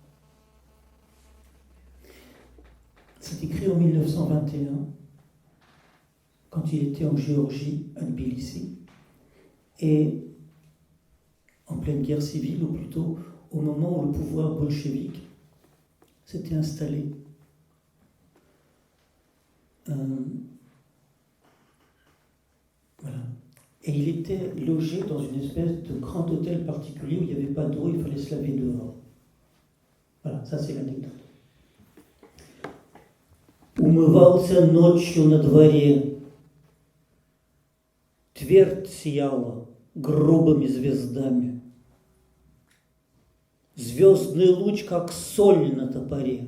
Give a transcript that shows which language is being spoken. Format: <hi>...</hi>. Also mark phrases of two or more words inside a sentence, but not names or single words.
<fr>C'est écrit en 1921, quand il était en Géorgie, à Tbilissi, et en pleine guerre civile, ou plutôt au moment où le pouvoir bolchevique s'était installé. Voilà. Et il était logé dans une espèce de grand hôtel particulier où il n'y avait pas d'eau, il fallait se laver dehors. Voilà, ça c'est l'anecdote.</fr> <ru>Умывался ночью на дворе. Твердь сияла грубыми звездами. Звездный луч, как соль на топоре.</ru>